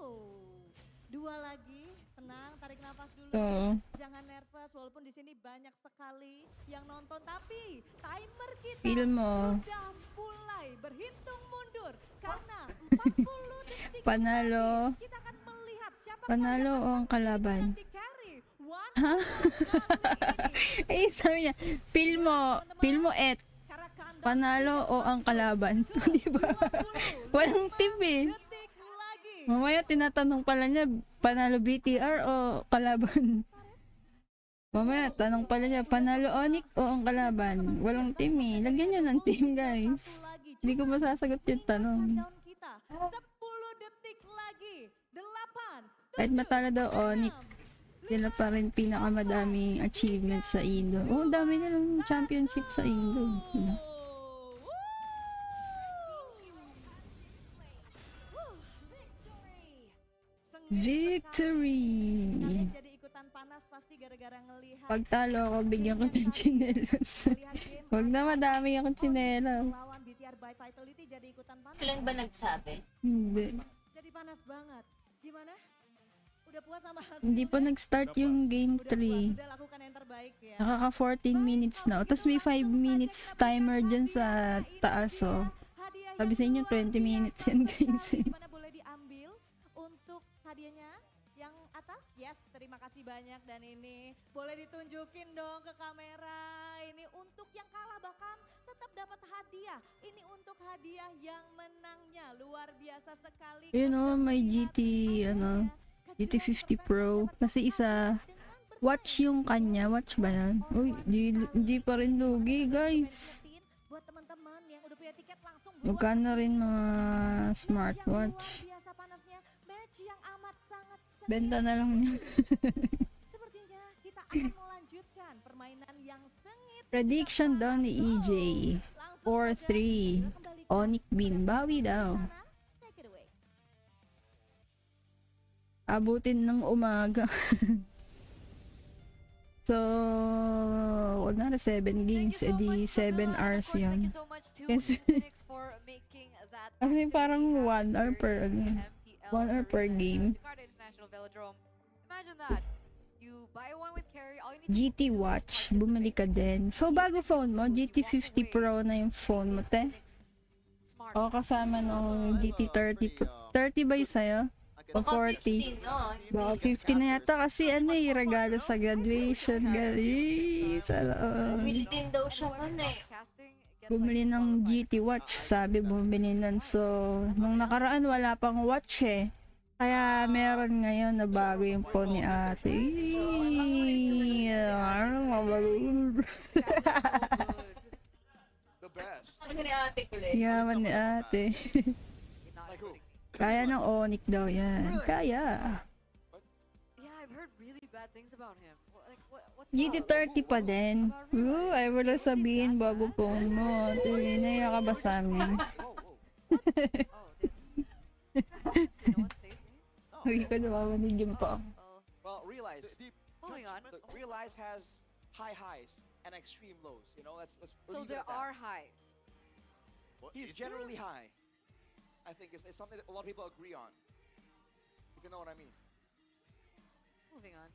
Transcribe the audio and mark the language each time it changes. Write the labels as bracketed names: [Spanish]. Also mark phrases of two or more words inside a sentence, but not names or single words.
[Indonesian] 2 lagi, tenang, tarik nafas dulu. [Filipino] Oo. [Indonesian] Jangan nervous walaupun di sini banyak sekali yang nonton, tapi timer kita [Filipino] Feel mo. [Indonesian] sudah mulai berhitung mundur karena 40 detik [Filipino] Panalo. [Indonesian] lagi kita akan melihat siapa [Filipino] Panalo o ang kalaban? Di carry. One Ha? [Indonesian] kali ini. [Filipino] Eh, sabi niya, feel mo et, Karakanda panalo o ang kalaban. Di ba? Walang tip eh. [Indonesian] detik lagi. [Filipino] Mamaya tinatanong pala niya, panalo BTR o kalaban. Mamaya tanong pala niya, panalo ONIC o ang kalaban. Walang team eh. Lagyan niyo ng team guys. Hindi ko masasagot yung tanong. [Indonesian] Countdown kita. 10 detik lagi. 8. [Filipino] Kahit matalo daw ONIC, sila pa rin pinakamadaming achievements sa Indo. Oh, ang dami nilang championship sa Indo. [English] Victory! [Indonesian] Jadi ikutan panas pasti gara-gara ngelihat [Filipino] Pag talo ako, bigyan ko ng chinelas. Huwag na madami akong chinelas. [Indonesian] lawan BTR by Vitality jadi ikutan panas. [Filipino] Kailan ba nagsabi? Hindi. [Indonesian] Jadi panas banget. Gimana? Udah puas sama hasil? [Filipino] Hindi pa nag-start yung game 3. [Indonesian] Udah lakukan yang terbaik ya. [Filipino] Nakaka 14 minutes na. Tapos may 5 [English] minutes timer [Filipino] dyan sa taas. Oh. [Indonesian] Hadiah [Filipino] Sabi sa inyo, 20 minutes yan guys. [Indonesian] mana boleh diambil untuk hadiahnya yang atas? Yes, terima kasih banyak dan ini boleh ditunjukin dong ke kamera. Ini untuk yang kalah bahkan tetap dapat hadiah. Ini untuk hadiah yang menangnya luar biasa sekali. [English] You know, [Filipino] may GT50 Pro. Kasi isa, watch yung kanya. Watch ba yan? Uy, di pa rin lugi guys. [Indonesian] Buat teman-teman yang udah punya tiket langsung [Filipino] Magkano rin mga smartwatch. [Indonesian] luar biasa panasnya match yang amat sangat sengit. [Filipino] Benta na lang yun. [Indonesian] Sepertinya kita akan melanjutkan permainan yang sengit. [Filipino] Prediction daw ni EJ. 4-3. ONIC Bin. Bawi daw. [English] Take it away. [Filipino] Abutin ng umaga. So, wag na 7 games. [English] Thank you [Filipino] Edi [English] so much, [Filipino] 7 [English] Mona. And of [Filipino] hours [English] course, thank [Filipino] yun. [English] you so much to [Filipino] Kasi- [English] Phoenix for making that [Filipino] Kasi [English] activity [Filipino] parang 1 hour [English] happen [Filipino] per, [English] here in the MPL 1 hour per arena game. at Jakarta International Velodrome. Imagine that. You buy one with carry, all you need GT to do is Watch. participate. [Filipino] Bumili ka din. So, bago phone mo, GT50 Pro na yung phone mo, te. [English] Smart. [Filipino] O, kasama nung GT30 Pro. 30 ba yung sa'yo? O 40? 15, no? Baka 50 na yata kasi ano eh, regalo sa graduation. [English] Guys, [Filipino] Bumili din daw siya nun eh. [English] Casting gets [Filipino] bumili [English] like [Filipino] ng [English] disqualified. [Filipino] GT Watch. Sabi bumili nun. So, nung nakaraan wala pang watch eh. Kaya meron ngayon na bago yung phone ni ate. [English] The best. [Filipino] Ano ni ate ko le? Yaman ni ate. [English] You're not Like who? including me. [Filipino] Kaya ng ONIC daw yan. Kaya. [English] Yeah, I've heard really bad things about him. Like, what's [Filipino] GT30 pa din. Ooh, ay wala sabihin bago phone mo. Naiya ka ba sa amin? [English] Oh, this. You know what stays me? [Filipino] Hindi ko nawawanig yung pa. [English] Well, Well, realize moving on. realize has high highs and extreme lows. You know, let's So leave it there at that. are highs. He's generally high. I think it's something that a lot of people agree on. If you know what I mean. Moving on.